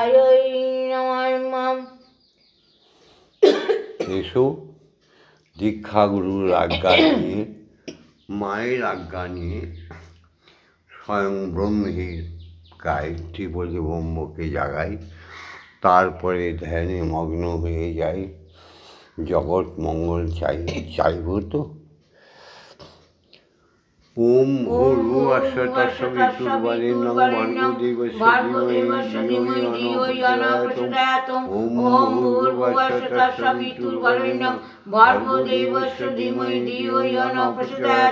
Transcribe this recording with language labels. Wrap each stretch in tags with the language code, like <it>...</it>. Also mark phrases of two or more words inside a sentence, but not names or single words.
<bn>এসো দীক্ষাগুরুর আজ্ঞা নিয়ে মায়ের আজ্ঞা নিয়ে স্বয়ং ব্রহ্মের গায়ত্রী বলে ব্রহ্মকে জাগাই, তারপরে ধ্যানে মগ্ন হয়ে যাই। জগৎ মঙ্গল চাইব তো।</bn> <sa>ওম ভূর্ভুবস্য তস্সবিতুর্বরেণ্যং ভর্গো দেবস্য ধীমহি ধিয়ো য়ো ন প্রচোদয়াৎ। ওম ভূর্ভুবস্য তস্সবিতুর্বরেণ্যং ভর্গো দেবস্য ধীমহি ধিয়ো য়ো ন প্রচোদয়াৎ।</sa>